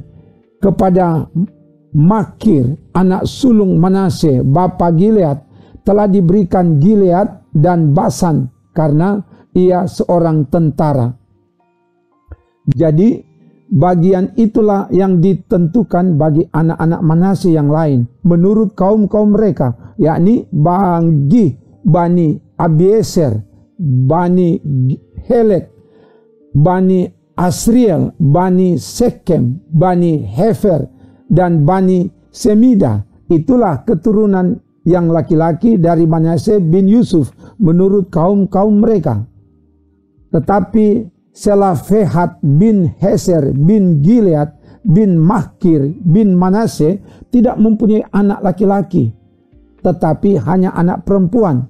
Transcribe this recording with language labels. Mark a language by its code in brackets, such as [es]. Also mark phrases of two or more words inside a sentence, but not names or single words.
[id] Kepada Makir, anak sulung Manasye, bapa Gilead, telah diberikan Gilead dan Basan karena ia seorang tentara. Jadi bagian itulah yang ditentukan bagi anak-anak Manasye yang lain menurut kaum-kaum mereka, yakni bagi Bani Abieser, Bani Helek, Bani Asriel, Bani Sekem, Bani Hefer, dan Bani Semida. Itulah keturunan yang laki-laki dari Manasye bin Yusuf menurut kaum-kaum mereka. Tetapi Selafehat bin Heser bin Gilead bin Makir bin Manasye tidak mempunyai anak laki-laki, tetapi hanya anak perempuan.